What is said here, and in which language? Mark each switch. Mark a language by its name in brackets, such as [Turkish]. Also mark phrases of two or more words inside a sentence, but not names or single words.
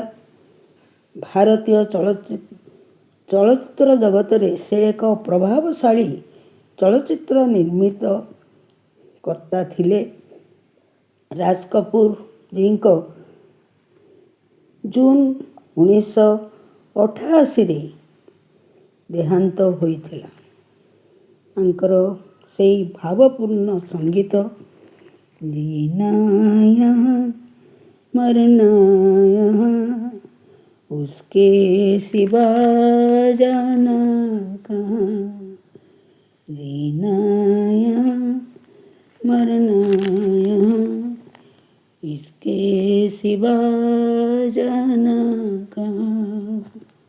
[Odia] ଭାରତୀୟ ଚଳଚ୍ଚିତ୍ର ଜଗତରେ ସେ ଏକ ପ୍ରଭାବଶାଳୀ ଚଳଚ୍ଚିତ୍ର ନିର୍ମିତ କର୍ତ୍ତା ଥିଲେ। ରାଜ କପୁରଜୀଙ୍କ ଜୁନ୍ 1988ରେ ଦେହାନ୍ତ ହୋଇଥିଲା। ତାଙ୍କର ସେହି ଭାବପୂର୍ଣ୍ଣ ସଙ୍ଗୀତ [Hindi] जीना यहाँ मरना यहाँ उसके सिवा जाना कहाँ, जीना यहाँ मरना यहाँ इसके सिवा जाना कहाँ।